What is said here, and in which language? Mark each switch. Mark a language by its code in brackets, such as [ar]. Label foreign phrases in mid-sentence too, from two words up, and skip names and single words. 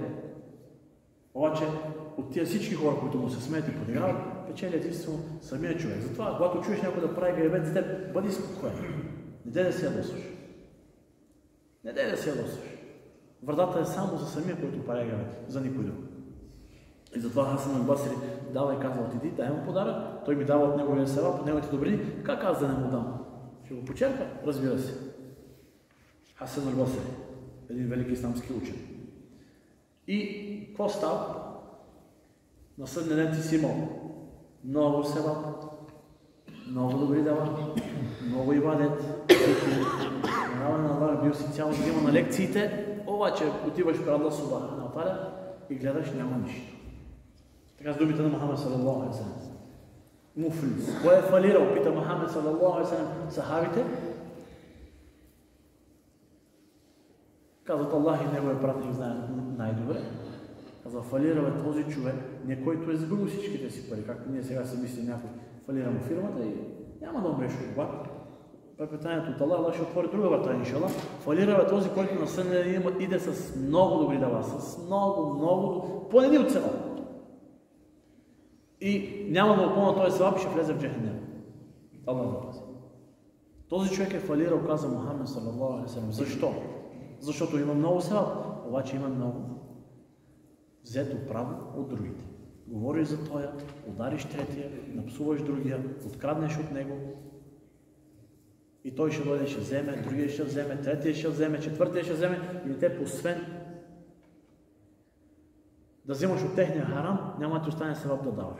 [bg] Обаче, от тия всички хора, които му се смеят и подиграват, печели единствено самия човек. Затова, когато чуеш някой да прави гайбет за теб, бъди спокоен. Не дай да се ядосваш. Не дай да се ядосваш. Вратата е само за самия, който прави гайбет, за никой друг. И затова Хасан аль-Басри дава и казва, отиди, дай му подарък, той ми дава от неговия севап, от неговите добрини, как аз да не му дам? Ще го почерпа? Разбира се. Хасан аль-Басри, един велики исламски учен. И какво става? На съдния ден ти си имал много севап, много добри дела, много ибадет, на Аллах, бил си цяло зима на лекциите, обаче отиваш при Аллах [ar] سبحانه وتعالى [bg] и гледаш, няма нищо. Така с думите на Мухамед [ar] صلى الله عليه وسلم. [bg] Муфлис. Кой е фалирал? Пита Мухамед [ar] صلى الله عليه وسلم [bg] сахабите. Казват, Аллах и неговия пратник знае най-добре. Казва, фалирал е този човек, не който е загубил всичките си пари, както ние сега си мислим някой фалира му фирмата и няма да умреш от това. Препитанието от Аллах, Аллах ще отвори друга врата, иншаллах. Фалирал е този, който на съдния ден иде с много добри дела, с много, поне ни от севап. И няма да опълна този севап и ще влезе в джехенем. Аллах да пази. Този човек е фалирал, каза Мухамед [ar] صلى الله عليه وسلم. [bg] Защо? Защото има много севап, обаче има много взето право от другите. Говориш за тоя, удариш третия, напсуваш другия, откраднеш от него и той ще дойде, ще вземе, другия ще вземе, третия ще вземе, четвъртия ще вземе и те освен да вземаш от техния харам, няма да ти остане севап да даваш.